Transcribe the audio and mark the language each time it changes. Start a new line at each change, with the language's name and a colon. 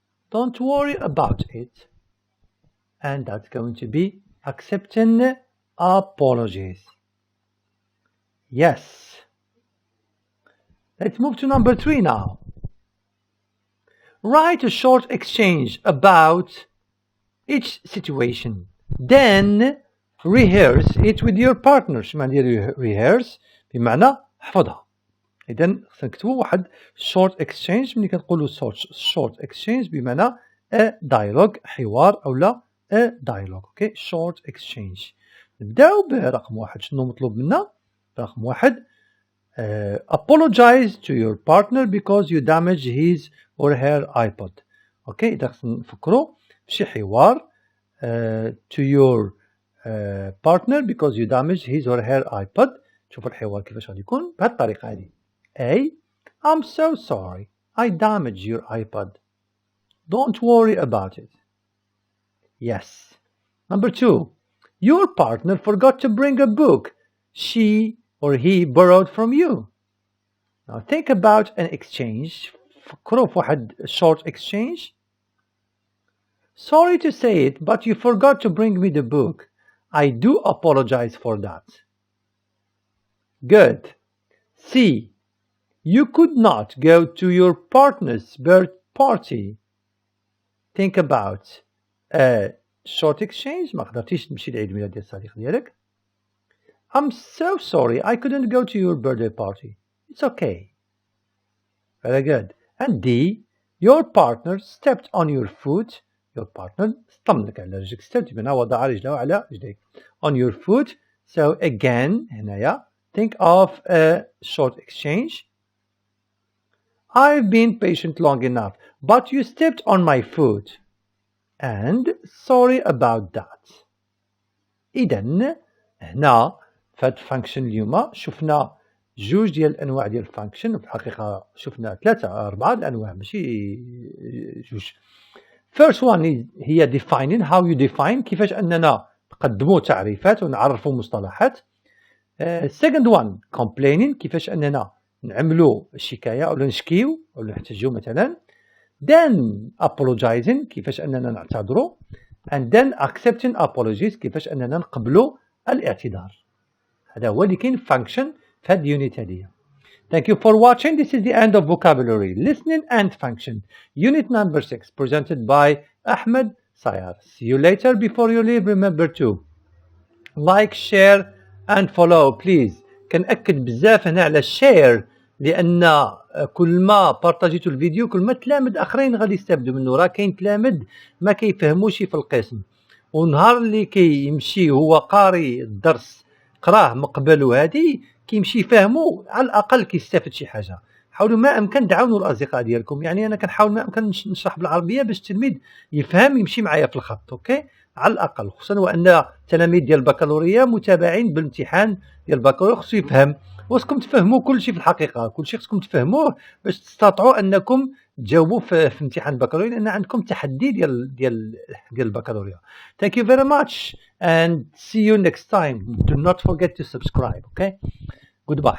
English: Don't worry about it. And that's going to be accepting apologies. Yes. Let's move to number 3 now. Write a short exchange about each situation. Then rehearse it with your partner.
Arabic: شو معنى rehearse؟ بمعنى احفظها. إذا نكتبوا واحد short exchange. ملي كنقولوا short exchange بمعنى
English: a dialogue
Arabic: حوار أو لا a dialogue.
English: Okay, short exchange.
Arabic: نبداو برقم 1. شنو مطلوب منا؟ رقم 1.
English: Apologize to your partner because you damaged his or her iPod. Okay,
Arabic: إذا نفكروا بشي حوار
English: to your partner because you damaged his or her iPod.
Arabic: شوفوا الحوار كيفاش غادي يكون بهذه الطريقة هذه.
English: A. I'm so sorry. I damaged your iPod. Don't worry about it. Yes. Number 2. Your partner forgot to bring a book she or he borrowed from you. Now think about an exchange.
Arabic: فكروا في واحد short exchange.
English: Sorry to say it, but you forgot to bring me the book. I do apologize for that. Good. C. You could not go to your partner's birthday party. Think about a short exchange.
Arabic: ما قدرتيش تمشي لعيد ميلاد ديال الصديق ديالك.
English: I'm so sorry I couldn't go to your birthday party. It's okay. Very good. And D. Your partner stepped on your foot your partner
Arabic: سطملك على رجلك ستبت بنا وضع رجله على رجليك
English: on your foot. So again
Arabic: هنايا
English: think of a short exchange. I've been patient long enough but you stepped on my foot and sorry about that.
Arabic: إذن هنا فهاد function اليوم شفنا جوج ديال الأنواع ديال function. في الحقيقة شفنا 3-4 الأنواع ماشي جوج.
English: First one
Arabic: هي
English: defining, how you define
Arabic: كيفاش أننا نقدموا تعريفات ونعرفوا مصطلحات.
English: Second one complaining
Arabic: كيفاش أننا نعملوا شكاية أو نشكيو أو نحتجوا مثلا.
English: Then apologizing
Arabic: كيفاش أننا نعتذروا.
English: And then accepting apologies
Arabic: كيفاش أننا نقبلوا الاعتذار. هذا هو اللي كاين function في هاد اليونيت هذه.
English: Thank you for watching. This is the end of vocabulary, listening and function. Unit number 6 presented by Ahmed Sayar. See you later. Before you leave, remember to like, share and follow please.
Arabic: كنأكد بزاف هنا على share لأن كل ما بارطاجيتوا الفيديو كل ما تلامد آخرين غادي يستافدوا منه. راه كاين تلامد ما كيفهموش في القسم ونهار اللي كيمشي هو قاري الدرس قراه مقبل وهادي كيمشي يفهمو على الأقل كيستافد شي حاجة. حاولوا ما أمكن تعاونوا الأصدقاء ديالكم. يعني أنا كنحاول ما أمكن نشرح بالعربية باش التلميذ يفهم يمشي معايا في الخط. أوكي على الأقل خصوصا وأن تلاميذ ديال البكالوريا متابعين بالامتحان ديال البكالوريا خصو يفهم. وخصكم تفهموا كل شيء في الحقيقة كل شيء خصكم تفهموه باش تستطيعوا أنكم تجاوبوا في امتحان البكالوريا لأن عندكم تحدي ديال البكالوريا.
English: Thank you very much and see you next time. Do not forget to subscribe. Okay, goodbye.